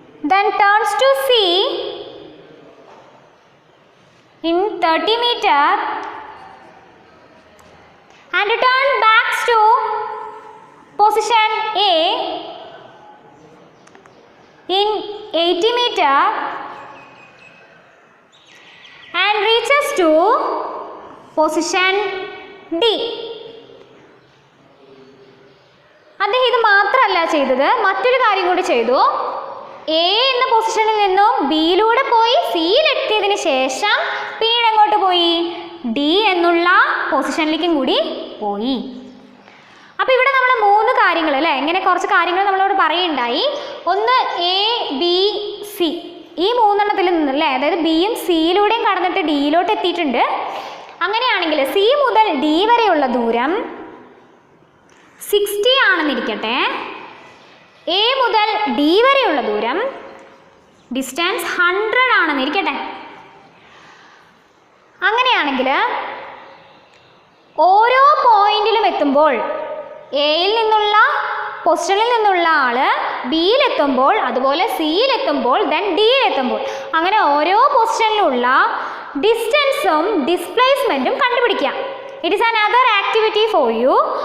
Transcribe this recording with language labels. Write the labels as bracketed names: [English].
[English] then turns to C in 30 meter and return back to position A in 80 meter and reaches to position D. [Malayalam] അദ്ദേഹം ഇത് മാത്രമല്ല ചെയ്തത്, മറ്റൊരു കാര്യം കൂടി ചെയ്തു. എ എന്ന പൊസിഷനിൽ നിന്നും ബിയിലൂടെ പോയി സിയിലെത്തിയതിന് ശേഷം പിന്നീട് എങ്ങോട്ട് പോയി, ഡി എന്നുള്ള പൊസിഷനിലേക്കും കൂടി പോയി. അപ്പോൾ ഇവിടെ നമ്മൾ 3 കാര്യങ്ങൾ അല്ലേ, ഇങ്ങനെ കുറച്ച് കാര്യങ്ങൾ നമ്മളോട് പറയുണ്ടായി. ഒന്ന് എ ബി സി, ഈ 3 നിന്നല്ലേ, അതായത് ബിയും സിയിലൂടെയും കടന്നിട്ട് ഡിയിലോട്ട് എത്തിയിട്ടുണ്ട്. അങ്ങനെയാണെങ്കിൽ സി മുതൽ ഡി വരെയുള്ള ദൂരം 60 ആണെന്നിരിക്കട്ടെ. എ മുതൽ ഡി വരെയുള്ള ദൂരം ഡിസ്റ്റൻസ് 100 ആണെന്നിരിക്കട്ടെ. അങ്ങനെയാണെങ്കിൽ ഓരോ പോയിന്റിലും എത്തുമ്പോൾ എയിൽ നിന്നുള്ള പൊസിഷനിൽ നിന്നുള്ള ആള് ബിയിലെത്തുമ്പോൾ, അതുപോലെ സിയിലെത്തുമ്പോൾ, ദെൻ ഡിയിലെത്തുമ്പോൾ, അങ്ങനെ ഓരോ പൊസിഷനിലുള്ള ഡിസ്റ്റൻസും ഡിസ്പ്ലേസ്മെൻറ്റും കണ്ടുപിടിക്കാം. [English] It is another activity for you.